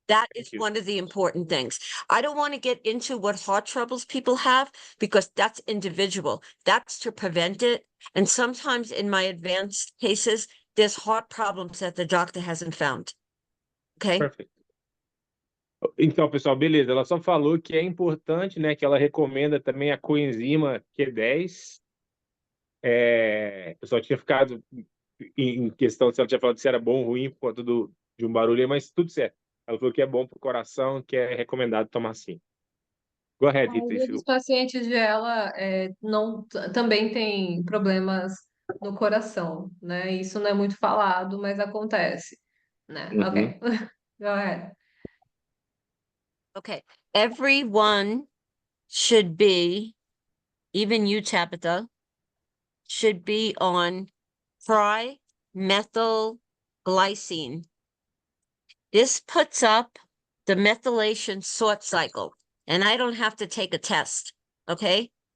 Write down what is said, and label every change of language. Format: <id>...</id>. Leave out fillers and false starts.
<en>That Thank is you. one of the important things. I don't want to get into what heart troubles people have because that's individual. That's to prevent it. And sometimes in my advanced cases, there's heart problems that the doctor hasn't found. Okay. Perfect.</en> <pt>Então, pessoal, beleza. Ela só falou que é importante, né? Que ela recomenda também a coenzima Q10. Eu só tinha ficado em questão se ela tinha falado se era bom ou ruim por conta de um barulho, aí, mas tudo certo. Ela falou que é bom para o coração, que é recomendado tomar sim.</pt> <en>Go</en> <pt>A</pt> <en>ahead, Rita.</en> <pt>maioria dos pacientes dela também tem problemas no coração, né? Isso não é muito falado, mas acontece, né?</pt> <en>Ok. Go ahead. Okay. Everyone should be, even you, Tabitha, should be on trimethylglycine. This puts up the methylation sort cycle, and I don't have to take a test. Okay.</en>